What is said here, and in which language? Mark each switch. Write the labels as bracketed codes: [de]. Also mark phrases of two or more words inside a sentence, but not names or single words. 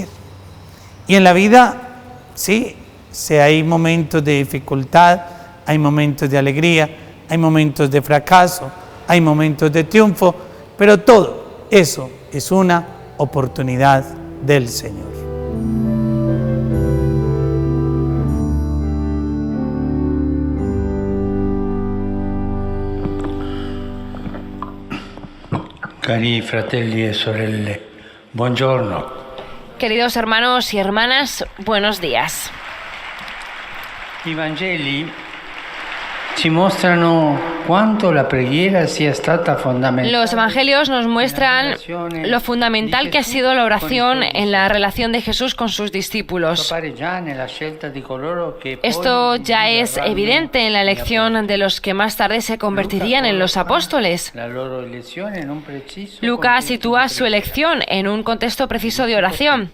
[es] Y en la vida, sí, hay momentos de dificultad, hay momentos de alegría, hay momentos de fracaso, hay momentos de triunfo, pero todo eso es una oportunidad del Señor. [it] Cari fratelli e sorelle, buongiorno. [es] Queridos hermanos y hermanas, buenos días. [it] I Vangeli ci mostrano quanto la preghiera sia stata fondamentale. [es] Los evangelios nos muestran lo fundamental que ha sido la oración en la relación de Jesús con sus discípulos. Esto ya es evidente en la elección de los que más tarde se convertirían en los apóstoles. Lucas sitúa su elección en un contexto preciso de oración.